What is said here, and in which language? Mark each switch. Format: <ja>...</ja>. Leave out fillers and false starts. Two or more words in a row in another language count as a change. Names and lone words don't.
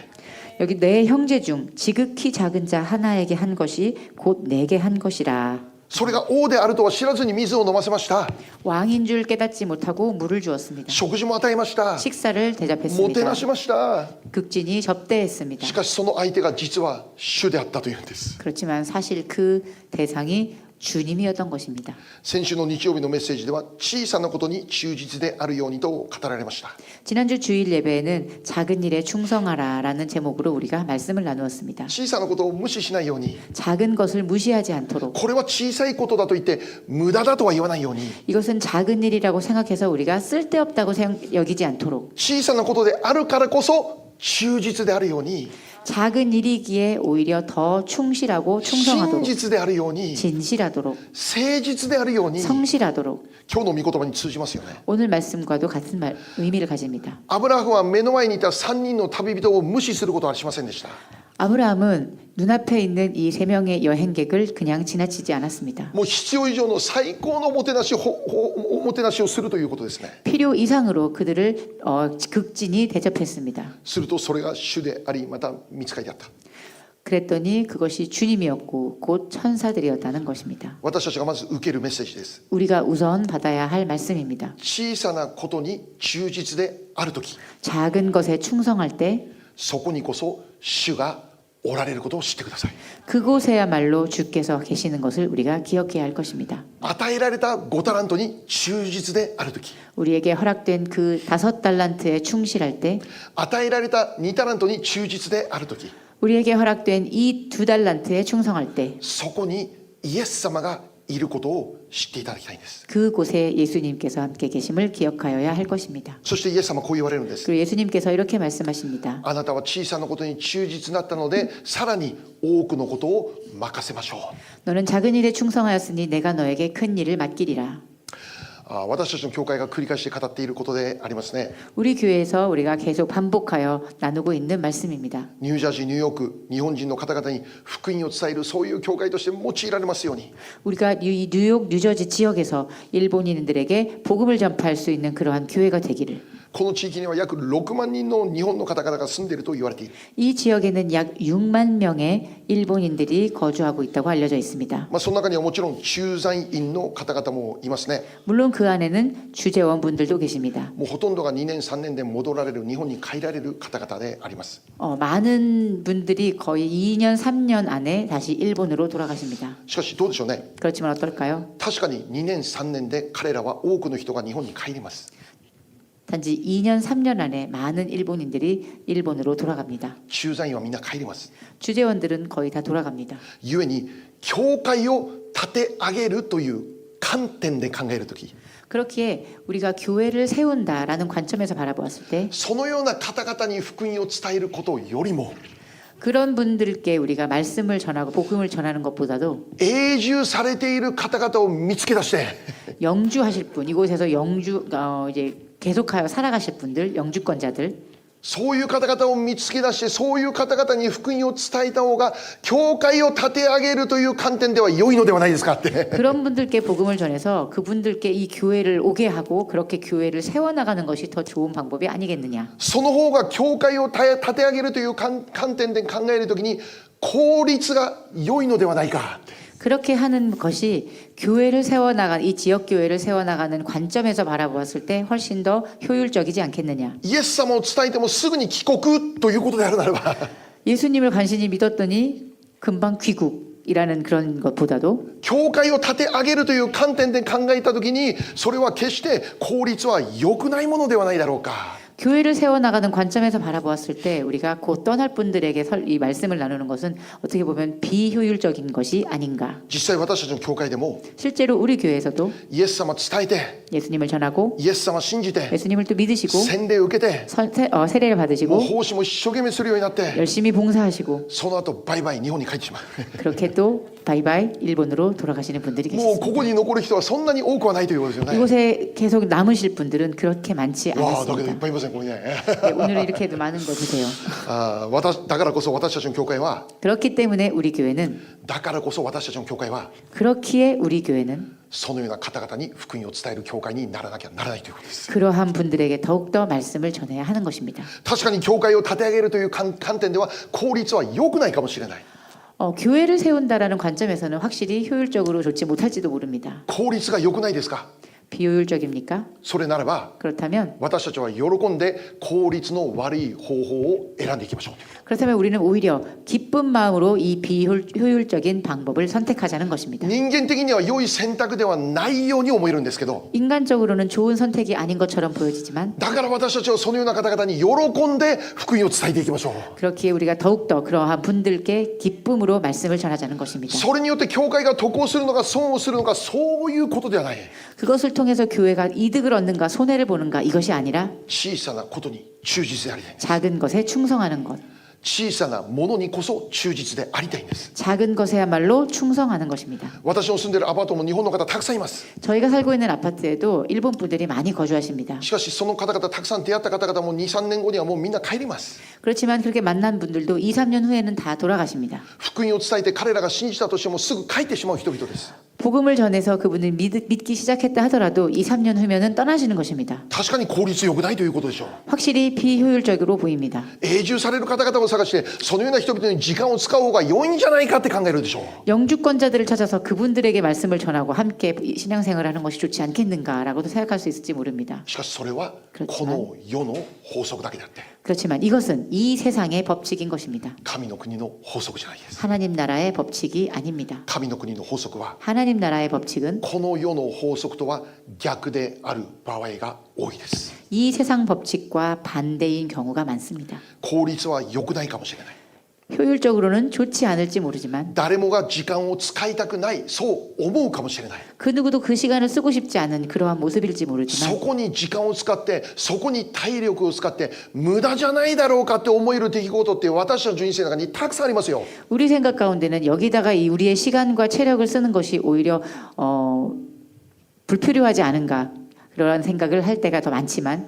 <ko>여기 내 형제 중 지극히 작은 자 하나에게 한 것이 곧 내게 한 것이라.</ko> <ja>それが王であるとは知らずに水を飲ませました。</ja> <ko>왕인 줄 깨닫지 못하고 물을 주었습니다.</ko> <ja>食事も与えました。</ja> <ko>식사를</ko> <ja>もて</ja> <ko>대접했습니다.</ko> <ja>なしました。</ja> <ko>극진히 접대했습니다.</ko> <ja>しかしその相手が実は主であったというんです。</ja> <ko>그렇지만 사실 그 대상이 주님이었던 것입니다.</ko> <ja>先週の日曜日のメッセージでは小さなことに忠実であるようにと語られました。</ja> <ko>지난주 주일 예배에는 작은 일에 충성하라라는 제목으로 우리가 말씀을 나누었습니다.</ko> <ja>小さなことを無視しないように、</ja> <ko>작은 것을 무시하지 않도록</ko> <ja>これは小さいことだと言って無駄だとは言わないように、</ja> <ko>이것은 작은 일이라고 생각해서 우리가 쓸데없다고 여기지 않도록</ko> <ja>小さなことであるからこそ忠実であるように、</ja> <ko>작은 일이기에 오히려 더 충실하고</ko> <ja>真</ja> <ko>충성하도록</ko> <ja>実であるように、</ja> <ko>진실하도록</ko> <ja>誠実であるように、</ja> <ko>성실하도록</ko> <ja>今日の御言葉に通じますよね。</ja> <ko>오늘 말씀과도 같은 의미를 가집니다.</ko> <ja>アブラハムは目の前にいた3人の旅人を無視することはしませんでした。</ja> <ko>아브라함은 눈앞에 있는 이 세 명의 여행객을 그냥 지나치지 않았습니다.</ko> <ja>もう必要以上の最高のおもてなしをするということですね。</ja> <ko>필요 이상으로 그들을 극진히 대접했습니다.</ko> <ja>するとそれが主であり、また御使いであった。</ja> <ko>그랬더니 그것이 주님이었고 곧 천사들이었다는 것입니다.</ko> <ja>私たちがまず受けるメッセージです。</ja> <ko>우리가 우선 받아야 할 말씀입니다.</ko> <ja>小さなことに忠実であるとき、</ja> <ko>작은 것에 충성할 때</ko> <ja>そこにこそ主がおられることを知ってください。</ja> <ko>그곳에야말로 주께서 계시는 것을 우리가 기억해야 할 것입니다.</ko> <ja>与えられた5タラントに忠実であるとき、</ja> <ko>우리에게 허락된 그 5달란트에 충실할 때</ko> <ja>与えられた2タラントに忠実であるとき、</ja> <ko>우리에게 허락된 이 2달란트에 충성할 때</ko> <ja>そこにイエス様がいることを知っていただきたいんです。</ja> <ko>그곳에 예수님께서 함께 계심을 기억하여야 할 것입니다.</ko> <ja>そしてイエス様はこう言われるんです。</ja> <ko>그리고 예수님께서 이렇게 말씀하십니다.</ko> <ja>あなたは小さなことに忠実になったのでさらに多くのことを任せましょう。</ja> <ko>너는 작은 일에 충성하였으니 내가 너에게 큰 일을 맡기리라.</ko> <ja>私たちの教会が繰り返して語っていることでありますね。</ja> <ko>우리 교회에서 우리가 계속 반복하여 나누고 있는 말씀입니다.</ko> <ja>ニュージャージーニューヨーク日本人の方々に福音を伝えるそういう教会として用いられますように。</ja> <ko>우리가 이 뉴욕, 뉴저지 지역에서 일본인들에게 복음을 전파할 수 있는 그러한 교회가 되기를.</ko> <ja>この地域には約6万人の日本の方々が住んでいると言われている。</ja> <ko>이 지역에는 약 6만 명의 일본인들이 거주하고 있다고 알려져 있습니다.</ko> <ja>その中にはもちろん駐在員の方々もいますね。</ja> <ko>물론 그 안에는 주재원분들도 계십니다.</ko> <ja>もうほとんどが2年3年で戻られる日本に帰られる方々であります。</ja> <ko>많은 분들이 거의 2년, 3년 안에 다시 일본으로 돌아가십니다.</ko> <ja>しかしどうでしょうね。</ja> <ko>그렇지만 어떨까요?</ko> <ja>確かに2年3年で彼らは多くの人が日本に帰ります。</ja> <ko>단지 2년, 3년 안에 많은 일본인들이 일본으로 돌아갑니다.</ko> <ja>駐在員はみんな帰ります。</ja> <ko>주재원들은 거의 다 돌아갑니다.</ko> <ja>故に教会を立て上げるという観点で考えるとき、</ja> <ko>그렇기에 우리가 교회를 세운다라는 관점에서 바라보았을 때</ko> <ja>そのような方々に福音を伝えることよりも</ja> <ko>그런 분들께 우리가 말씀을 전하고 복음을 전하는 것보다도</ko> <ja>永住されている方々を見つけ出して</ja> <ko>영주하실 분, 이곳에서 이제 계속하여 살아가실 분들, 영주권자들</ko> <ja>そういう方々を見つけ出してそういう方々に福音を伝えた方が教会を立て上げるという観点では良いのではないですかって。</ja> <ko>그런 분들께 복음을 전해서 그분들께 이 교회를 오게 하고 그렇게 교회를 세워나가는 것이 더 좋은 방법이 아니겠느냐.</ko> <ja>その方が教会を立て上げるという観点で考えるときに効率が良いのではないか。</ja> <ko>그렇게 하는 것이 교회를 세워나가는 이 지역 교회를 세워나가는 관점에서 바라보았을 때 훨씬 더 효율적이지 않겠느냐.</ko> <ja>イエス様を伝えてもすぐに帰国ということであるならば</ja> <ko>예수님을 간신히 믿었더니 금방 귀국이라는 그런 것보다도</ko> <ja>教会を立て上げるという観点で考えたときにそれは決して効率は良くないものではないだろうか。</ja> <ko>교회를 세워나가는 관점에서 바라보았을 때 우리가 곧 떠날 분들에게 이 말씀을 나누는 것은 어떻게 보면 비효율적인 것이 아닌가.</ko> <ja>実際私たちの教会でも</ja> <ko>실제로 우리 교회에서도</ko> <ja>イエス様伝えて</ja> <ko>예수님을 전하고</ko> <ja>イエス様信じて</ja> <ko>예수님을 또 믿으시고</ko> <ja>洗礼を受けて</ja> <ko>세례를</ko> <ja>もう</ja> <ko>받으시고</ko> <ja>奉仕も一生懸命するようになって</ja> <ko>열심히 봉사하시고</ko> <ja>その後バイバイ日本に帰ってしまう</ja> <ko>그렇게 또 바이바이 일본으로 돌아가시는 분들이</ko> <ja>もうこ</ja> <ko>계십니다.</ko> <ja>こに残る人はそんなに多くはないということですよね。</ja> <ko>이곳에 계속 남으실 분들은 그렇게 많지</ko> <ja>わあだけどいっ</ja> <ko>않습니다.</ko> <ja>ぱいいませんこれね。</ja> <ko>네, 오늘은 이렇게도 많은 걸 보세요.</ko> <ja>だからこそ私たちの教会は</ja> <ko>그렇기 때문에 우리 교회는</ko> <ja>だからこそ私たちの教会は</ja> <ko>그렇기에 우리 교회는</ko> <ja>そのような方々に福音を伝える教会にならなきゃならないということです。</ja> <ko>그러한 분들에게 더욱더 말씀을 전해야 하는 것입니다.</ko> <ja>確かに教会を立て上げるという観点では効率は良くないかもしれない。</ja> <ko>교회를 세운다라는 관점에서는 확실히 효율적으로 좋지 못할지도 모릅니다.</ko> <ja>効率が良くないですか。</ja> <ko>비효율적입니까?</ko> <ja>それならば</ja> <ko>그렇다면</ko> <ja>私たちは喜んで効率の悪い方法を選んでいきましょう。</ja> <ko>그렇다면 우리는 오히려 기쁜 마음으로 이 비효율적인 방법을 선택하자는 것입니다.</ko> <ja>人間的には良い選択ではないように思えるんですけど</ja> <ko>인간적으로는 좋은 선택이 아닌 것처럼 보여지지만</ko> <ja>だから私たちはそのような方々に喜んで福音を伝えていきましょう。</ja> <ko>그렇기에 우리가 더욱더 그러한 분들께 기쁨으로 말씀을 전하자는 것입니다.</ko> <ja>それによって教会が得をするのか損をするのかそういうことではない。</ja> <ko>그것을 통해서 교회가 이득을 얻는가 손해를 보는가 이것이 아니라</ko> <ja>小さなことに忠実でありたい。</ja> <ko>작은 것에 충성하는 것,</ko> <ja>小さなものにこそ忠実でありたいんです。</ja> <ko>작은 것에야말로 충성하는 것입니다.</ko> <ja>私の住んでいるアパートも日本の方たくさんいます。</ja> <ko>저희가 살고 있는 아파트에도 일본 분들이 많이 거주하십니다.</ko> <ja>しかしその方々たくさん出会った方々も 2,3 年後にはもうみんな帰ります。</ja> <ko>그렇지만 그렇게 만난 분들도 2, 3년 후에는 다 돌아가십니다.</ko> <ja>福音を伝えて彼らが信じたとしてもすぐ帰ってしまう人々です。</ja> <ko>복음을 전해서 그분을 믿기 시작했다 하더라도 2, 3년 후면은 떠나시는 것입니다.</ko> <ja>確かに効率良くないということでしょう。</ja> <ko>확실히 비효율적으로 보입니다.</ko> <ja>永住される方々を探してそのような人々に時間を使う方が良いんじゃないかって考えるでしょう。</ja> <ko>영주권자들을 찾아서 그분들에게 말씀을 전하고 함께 신앙생활을 하는 것이 좋지 않겠는가라고도 생각할 수 있을지 mo릅니다.</ko> <ja>しかしそれはこの世の法則だけであって</ja> <ko>그렇지만 이것은 이 세상의 법칙인 것입니다.</ko> <ja>神の国の法則じゃないです。</ja> <ko>하나님 나라의 법칙이 아닙니다.</ko> <ja>神の国の法則は</ja> <ko>하나님 나라의 법칙은</ko> <ja>この世の法則とは逆である場合が多いです。</ja> <ko>이 세상 법칙과 반대인 경우가 많습니다.</ko> <ja>効率は良くないかもしれない。</ja> <ko>효율적으로는 좋지 않을지 모르지만</ko> <ja>誰もが時間を使いたくないそう思うかもしれない。</ja> <ko>그 누구도 그 시간을 쓰고 싶지 않은 그러한 모습일지</ko> <ja>そ</ja> <ko>모르지만</ko> <ja>こに時間を使ってそこに体力を使って無駄じゃないだろうかって思える出来事って私たちの人生の中にたくさんありますよ。</ja> <ko>우리 생각 가운데는 여기다가 이 우리의 시간과 체력을 쓰는 것이 오히려 불필요하지 않은가 그런 생각을 할 때가 더 많지만</ko>